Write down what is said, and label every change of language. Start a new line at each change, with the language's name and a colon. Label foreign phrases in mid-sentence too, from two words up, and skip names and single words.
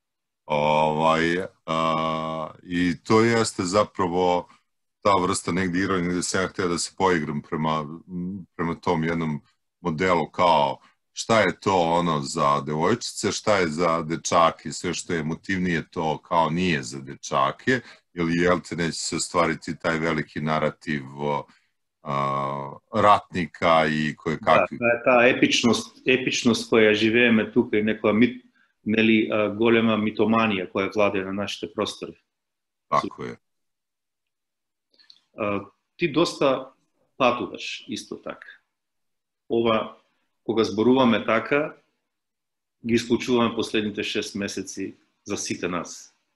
Serbian: I to jeste zapravo ta vrsta negdje ironije gde sam ja htio da se poigram prema tom jednom modelu kao šta je to za devojčice, šta je za dečake, sve što je emotivnije to kao nije za dečake, ili jel te neće se ostvariti taj veliki narativ ratnika i koje kakvi.
Macedonian: Da, ta епичност koja живееме тука и некоја голема митоманија која владее на нашите простори. Тако е. Ти доста патуваш исто така. Ова, кога зборуваме така, ги исклучуваме последните 6 месеци за сите нас.